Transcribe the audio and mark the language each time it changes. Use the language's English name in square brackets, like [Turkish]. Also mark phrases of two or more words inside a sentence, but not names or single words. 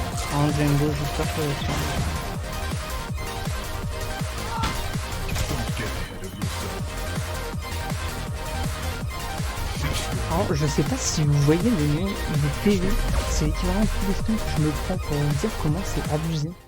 [French] Hein, Django, j'espère que ça va faire. [English] Don't get ahead of yourself. [French] Alors, je sais pas si vous voyez le nom de PV, c'est l'équivalent de tous les stunts que je me prends pour vous dire comment c'est abusé.